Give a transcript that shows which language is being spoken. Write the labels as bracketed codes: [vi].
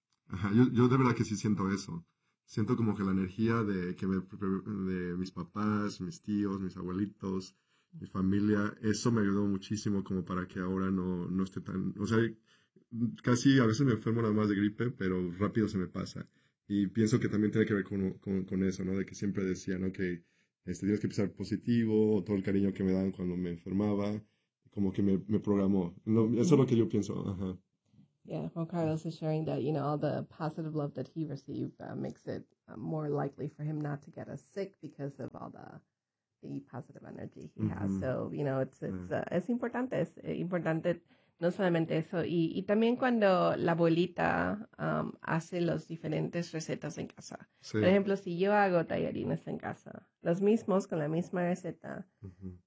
[es] Ajá, yo de verdad que sí siento eso. Siento como que la energía de mis papás, mis tíos, mis abuelitos, mi familia, eso me ayudó muchísimo como para que ahora no esté tan, o sea, casi a veces me enfermo nada más de gripe, pero rápido se me pasa. Y pienso que también tiene que ver con eso, ¿no? De que siempre decía, ¿no? Que tienes que pensar positivo, o todo el cariño que me dan cuando me enfermaba, como que me programó. No, eso es lo que yo pienso, ajá. [en] Yeah, Juan Carlos is sharing that, you know, all the positive love that he received makes it more likely for him not to get us sick because of all the positive energy he mm-hmm. has. So, you know, [es] es importante. Es importante no solamente eso. Y también cuando la abuelita hace las diferentes recetas en casa. Sí. Por ejemplo, si yo hago tallarines en casa, los mismos con la misma receta, uh-huh.